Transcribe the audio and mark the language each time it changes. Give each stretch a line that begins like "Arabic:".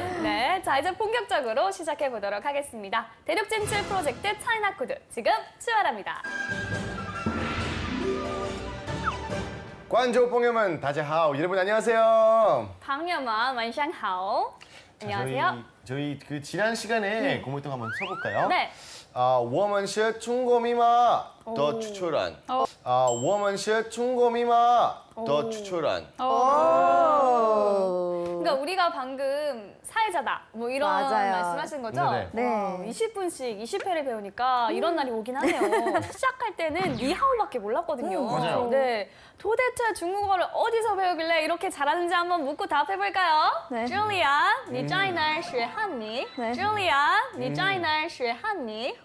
Korean: 네, 자 이제 본격적으로 시작해 보도록 하겠습니다. 대륙 진출 프로젝트 차이나 코드 지금 출발합니다.
Chinese: 观众朋友们大家好.
Korean: 여러분 안녕하세요.
Chinese: 방여만 완샹하오.
Korean: 안녕하세요. 저희 그 지난 시간에 고무통 한번 써볼까요? 네.
Chinese: 我们是中国密码的主持人. 我们是中国密码的主持人.
Korean: 그러니까 우리가 방금 사회자다 뭐 이런 맞아요. 말씀하신 거죠? 네네. 네. 20분씩 20회를 배우니까 이런 날이 오긴 하네요. 시작할 때는 니하오밖에 몰랐거든요. 맞아요. 네, 도대체 중국어를 어디서 배우길래 이렇게 잘하는지 한번 묻고 답해볼까요? 네.
Chinese: 줄리아, 你在哪儿学汉语?
Korean: 네.
Chinese: 줄리아, 你在哪儿学汉语?